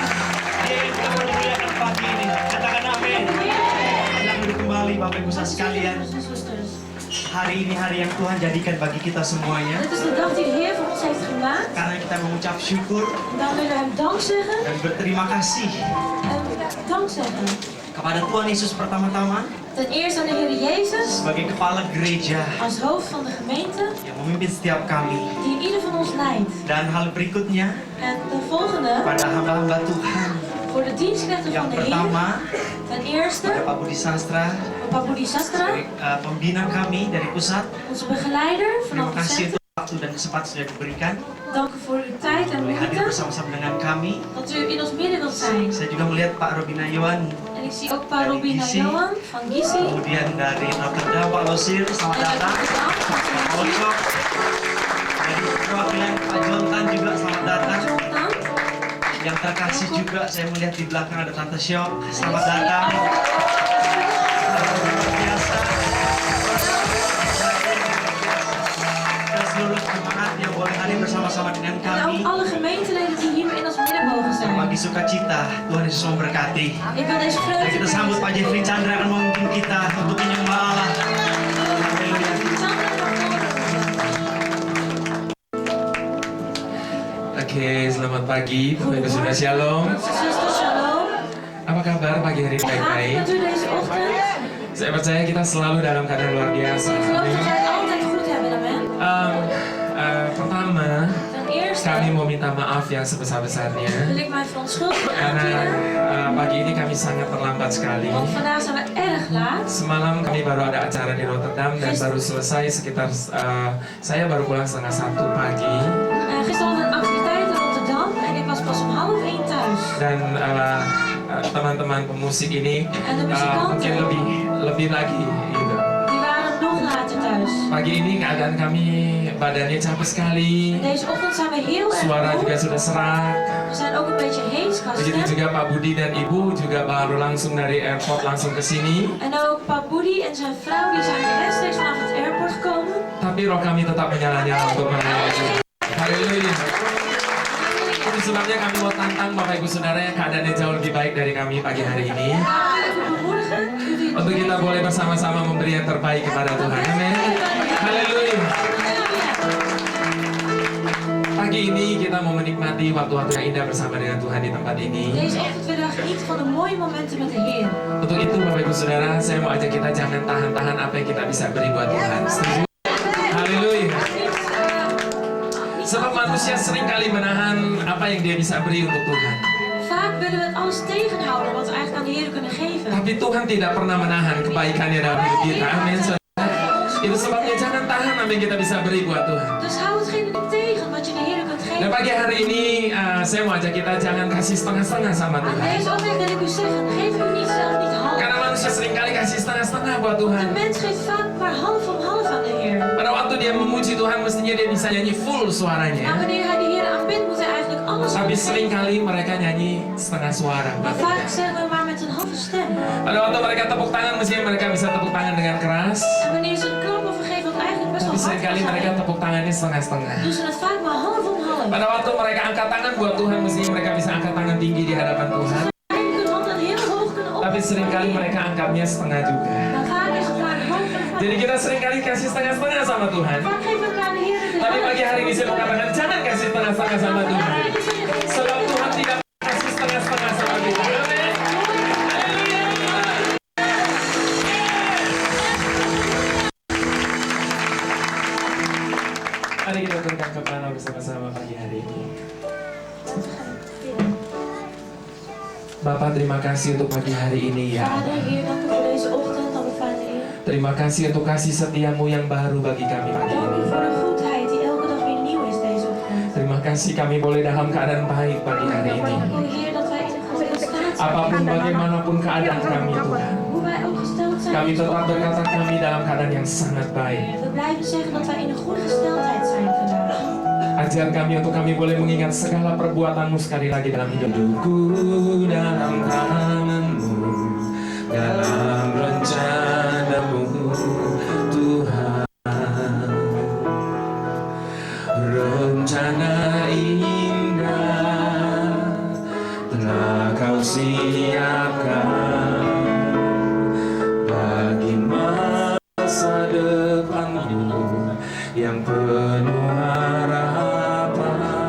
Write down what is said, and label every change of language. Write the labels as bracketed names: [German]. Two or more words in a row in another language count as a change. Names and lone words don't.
[Indonesian] Dia yang kita permuliakan pagi ini. Katakan amin. Selamat kembali Bapak Ibu saudara sekalian. Hari ini hari yang Tuhan jadikan bagi kita semuanya. [Dutch] Dit is de dag die de Heer voor ons heeft gemaakt. [Indonesian] Karena kita mengucap syukur [Dutch] En dan willen we hem dank zeggen. [Indonesian] dan berterima kasih [Dutch] En dank zeggen. [Indonesian] kepada Tuhan Yesus pertama-tama [Dutch] Ten eerste aan de Heer Jezus [Indonesian] sebagai kepala gereja [Dutch] als hoofd van de gemeente. [Indonesian] yang memimpin setiap kami. [Dutch] Die ieder van ons leidt. [Indonesian] Dan hal berikutnya [Dutch] En de volgende. [Indonesian] pada hamba-hamba Tuhan. [Dutch] Voor de dienstknechten [Indonesian] Yang [Dutch] van de Heer. [Indonesian] pertama [Dutch] Ten eerste. [Indonesian] Pak Budi Sastra, Pak Budi Sastra. pembina kami dari pusat. [Dutch] Onze begeleider [Indonesian] Terima [Dutch] vanaf het [Indonesian] kasih [Dutch] centrum. [Indonesian] untuk waktu dan kesempatan sudah diberikan. [Dutch] Dank u voor uw tijd en [Indonesian] Boleh hadir [Dutch] moeite. [Indonesian] bersama-sama dengan kami. [Dutch] Dat u in ons midden wilt zijn. [Indonesian] Saya juga melihat Pak Robina Iwan, [Dutch] En ik zie ook Pak [Indonesian] Dari Robina Gisi. [Dutch] Johan van Gisi. [Indonesian] kemudian dari Rotterdam Pak Losir, selamat [Dutch] En uit [Indonesian] datang. [Dutch] Rotterdam, [Indonesian] Pak [Dutch] van [Indonesian] Ocok, dari perwakilan Pak Jontan juga selamat datang. Jonathan. Yang terkasih juga saya melihat di belakang ada Tante Syok, selamat datang. Luar biasa. Dan seluruh jemaat yang boleh hadir bersama-sama dengan [Dutch] En [Indonesian] kami. [Dutch] ook alle gemeenteleden die hier in ons midden mogen zijn. [Indonesian] Bagi sukacita, Tuhan Yesus memberkati. [Dutch] Ik wil deze [Indonesian] Dan [Dutch] vreugde [Indonesian] kita sambut Pak Jeffrey Chandra akan memimpin kita untuk menyembah Allah. Haleluya. Oke, selamat pagi, Bapak Ibu Saudara Shalom. [Dutch] Zuster, shalom. [Indonesian] Apa kabar pagi hari ini? [Dutch] Hoe gaat het [Indonesian] Baik-baik. [Dutch] met u deze ochtend? [Indonesian] Saya percaya kita selalu dalam keadaan luar biasa. [Dutch] Ik geloof dat wij het altijd goed hebben, amen. [Indonesian] Pertama, [Dutch] Ten eerste [Indonesian] kami mau minta maaf yang sebesar-besarnya [Dutch] wil ik mij verontschuldigen [Indonesian] karena [Dutch] aanbieden. [Indonesian] pagi ini kami sangat terlambat sekali. [Dutch] Want vandaag zijn we erg laat. [Indonesian] Semalam kami baru ada acara di Rotterdam dan baru selesai sekitar saya baru pulang 1:30 pagi. [Dutch] Gisteren hadden we een activiteit in Rotterdam en ik was pas om 12:30 thuis. [Indonesian] Dan teman-teman pemusik ini [Dutch] En de muzikanten, [Indonesian] mungkin lebih lagi gitu. [Dutch] die waren nog later thuis. [Indonesian] Pagi ini keadaan kami badannya capek sekali, [Dutch] En deze ochtend zijn we heel erg [Indonesian] suara [Dutch] moe. [Indonesian] juga sudah serak. [Dutch] We zijn ook een beetje hees qua [Indonesian] Begitu [Dutch] stem. [Indonesian] juga Pak Budi dan Ibu juga baru langsung dari airport langsung ke sini. [Dutch] En ook Pa Boedi en zijn vrouw die zijn rechtstreeks vanaf het airport gekomen. [Indonesian] Tapi roh kami tetap menyala-nyala untuk melayani Tuhan. Haleluya. Itu sebabnya kami mau tantang Bapak Ibu Saudara yang keadaannya jauh lebih baik dari kami pagi hari ini. [Dutch] Daarom wil ik u bemoedigen. [Indonesian] Untuk kita boleh bersama-sama memberi yang terbaik kepada Tuhan. Amin. Haleluya. Pagi ini kita mau menikmati waktu-waktu yang indah bersama dengan Tuhan di tempat ini. [Dutch] Deze ochtend willen we genieten van de mooie momenten met de Heer. [Indonesian] Untuk itu Bapak Ibu Saudara, saya mau ajak kita jangan tahan-tahan apa yang kita bisa beri buat Tuhan. Setuju? Haleluya. Sebab manusia seringkali menahan apa yang dia bisa beri untuk Tuhan. [Dutch] Vaak willen we het alles tegenhouden wat we eigenlijk aan de Heer kunnen geven. [Indonesian] Tapi Tuhan tidak pernah menahan kebaikannya dalam hidup kita. Amin. Saudara. Itu sebabnya jangan tahan apa yang kita bisa beri buat Tuhan. [Dutch] Dus hou hetgene niet tegen wat je de Heer kunt [Indonesian] Dan [Dutch] geven. [Indonesian] pagi hari ini saya mau ajak kita jangan kasih setengah-setengah sama [Dutch] Aan [Indonesian] Tuhan. [Dutch] deze ochtend wil ik u zeggen, geef u niet zelf niet half. [Indonesian] Karena manusia seringkali kasih setengah-setengah buat Tuhan. [Dutch] De mens geeft vaak maar half om half aan de Heer. [Indonesian] Pada waktu dia memuji Tuhan mestinya dia bisa nyanyi full [Dutch] Maar [Indonesian] suaranya. [Dutch] wanneer hij de Heer aanbidt, moet hij eigenlijk alles [Indonesian] Tapi [Dutch] geven. [Indonesian] seringkali mereka nyanyi setengah suara. [Dutch] Maar vaak zeggen we maar met een halve stem. [Indonesian] Pada waktu mereka tepuk tangan mestinya mereka bisa tepuk tangan dengan keras. [Dutch] En wanneer ze een klap of een geven wat eigenlijk best [Indonesian] Tapi [Dutch] wel hard [Indonesian] seringkali [Dutch] kan [Indonesian] mereka [Dutch] zijn, [Indonesian] tepuk tangannya setengah-setengah. [Dutch] doen ze het vaak maar half om half. [Indonesian] Pada waktu mereka angkat tangan buat Tuhan mestinya mereka bisa angkat tangan tinggi di hadapan Tuhan. [Dutch] Eigenlijk hun hand dan heel hoog kunnen [Indonesian] Tapi [Dutch] opheffen. [Indonesian] seringkali mereka angkatnya setengah juga. [Dutch] Maar vaak is het maar half en half. [Indonesian] Jadi kita seringkali kasih setengah-setengah sama Tuhan. [Dutch] Vaak geven we aan de Heer de [Indonesian] Tapi pagi hari ini [Dutch] helft. [Indonesian] saya mau katakan jangan kasih setengah-setengah sama Tuhan. Sebab Tuhan tidak kasih setengah-setengah sama kita. Amin. Haleluya. Mari kita tundukkan kepala bersama-sama pagi hari ini. Bapak terima kasih untuk pagi hari ini ya. [Dutch] Vader, Heer, dank u voor deze ochtend, Abba Vader, Heer. [Indonesian] Terima kasih untuk kasih setiamu yang baru bagi kami pagi [Dutch] Dank [Indonesian] ini. [Dutch] u voor de goedheid die elke dag weer nieuw is deze ochtend. [Indonesian] Terima kasih kami boleh dalam keadaan baik pagi hari ini. [Dutch] Dank u, Heer, dat wij in een goede staat zijn. [Indonesian] Apapun bagaimanapun keadaan kami Tuhan, [Dutch] Hoe wij ook gesteld zijn. [Indonesian] kami [Dutch] deze [Indonesian] tetap [Dutch] ochtend. [Indonesian] berkata kami dalam keadaan yang sangat baik. [Dutch] We blijven zeggen dat wij in een goede gesteldheid zijn vandaag. [Indonesian] Ajar kami untuk kami boleh mengingat segala perbuatanmu sekali lagi dalam hidupku. Dalam tanganmu, dalam rencanamu Tuhan. Rencana indah telah kau siapkan bagi masa depanku yang penuh harapan.